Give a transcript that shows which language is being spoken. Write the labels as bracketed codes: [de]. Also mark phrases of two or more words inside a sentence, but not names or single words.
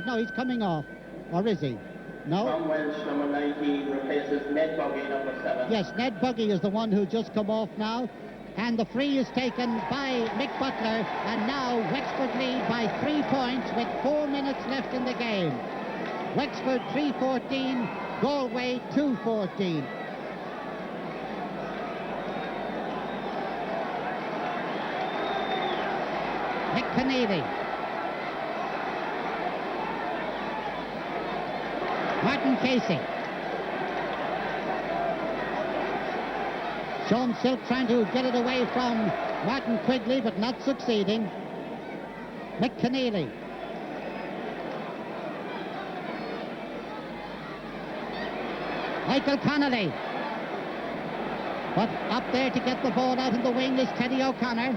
[en] No, he's coming off, or is he? No? Tom Welsh, number 19, replaces Ned Buggy, number 7. Yes, Ned Buggy is the one who just come off now. And the free is taken by Mick Butler, and now Wexford lead by 3 points with 4 minutes left in the game. Wexford 3-14, Galway 2-14. Nick Keneally. Martin Casey. Sean Silk trying to get it away from Martin Quigley, but not succeeding. Mick Keneally. Michael Connolly. But up there to get the ball out in the wing is Teddy O'Connor.